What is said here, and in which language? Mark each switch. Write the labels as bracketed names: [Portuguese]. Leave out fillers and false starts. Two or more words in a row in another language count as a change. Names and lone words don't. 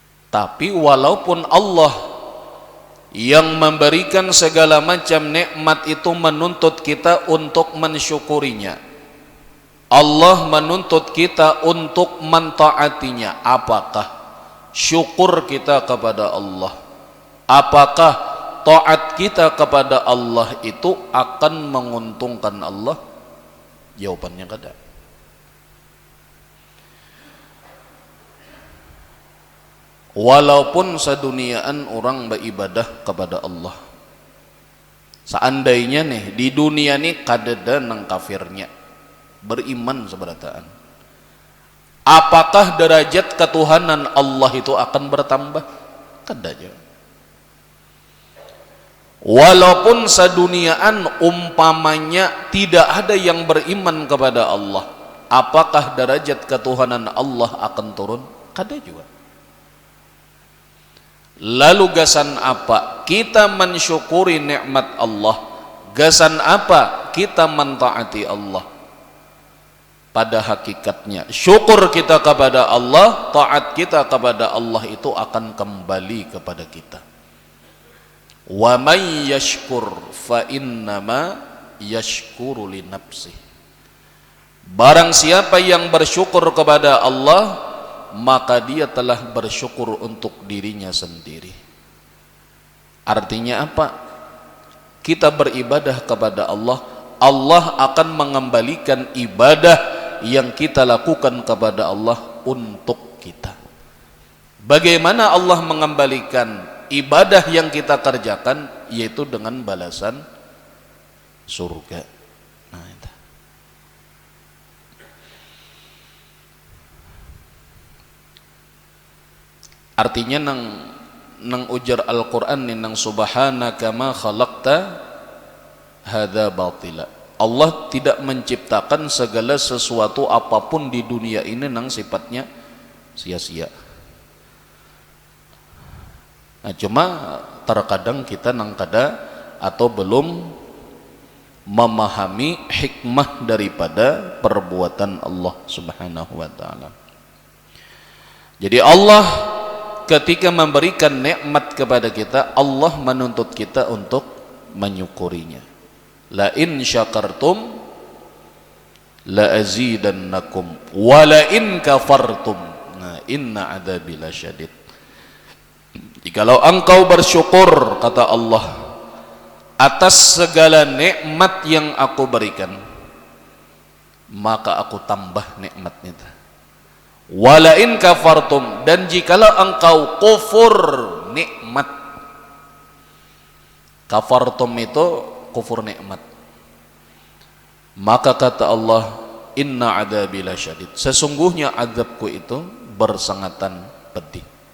[Indonesian] Tapi walaupun Allah yang memberikan segala macam nikmat itu menuntut kita untuk mensyukurinya, Allah menuntut kita untuk mentaatinya. Apakah syukur kita kepada Allah, apakah taat kita kepada Allah itu akan menguntungkan Allah? [Banjar] Jawabannya kada. Walaupun seduniaan orang beribadah kepada Allah, seandainya nih di dunia nih kadada nang kafirnya beriman seberataan, apakah derajat ketuhanan Allah itu akan bertambah? Kada aja. [Indonesian] Walaupun seduniaan umpamanya tidak ada yang beriman kepada Allah, apakah derajat ketuhanan Allah akan turun? [Banjar] Kada juga. Lalu gasan apa kita mensyukuri nikmat Allah? Gasan apa kita mentaati Allah? [Indonesian] Pada hakikatnya syukur kita kepada Allah, taat kita kepada Allah itu akan kembali kepada kita. [Arabic] ومن يشكر فإنما يشكر لنفسه. [Indonesian] Barang siapa yang bersyukur kepada Allah, maka dia telah bersyukur untuk dirinya sendiri. Artinya apa? Kita beribadah kepada Allah, Allah akan mengembalikan ibadah yang kita lakukan kepada Allah untuk kita. Bagaimana Allah mengembalikan ibadah yang kita kerjakan? Yaitu dengan balasan surga. [Banjar] Nah, itu. Artinya nang ujar Al-Quran ni nang [Arabic] سبحانك ما خلقت هذا باطلا. [Indonesian] Allah tidak menciptakan segala sesuatu apapun di dunia ini nang sifatnya sia-sia. Nah, cuma terkadang kita nang kada atau belum memahami hikmah daripada perbuatan Allah [Arabic] سبحانه وتعالى. [Indonesian] Jadi Allah ketika memberikan nikmat kepada kita, Allah menuntut kita untuk menyukurinya. [Arabic] لئن شكرتم لأزيدنكم ولئن كفرتم nah إن عذابي لشديد. [Indonesian] Jikalau engkau bersyukur, kata Allah, atas segala nikmat yang aku berikan, maka aku tambah nikmatnya. [Arabic] ولئن كفرتم, [Indonesian] dan jikalau engkau kufur nikmat, kafartum itu kufur nikmat, maka kata Allah, [Arabic] إن عذابي لشديد, [Indonesian] sesungguhnya azabku itu bersangatan pedih.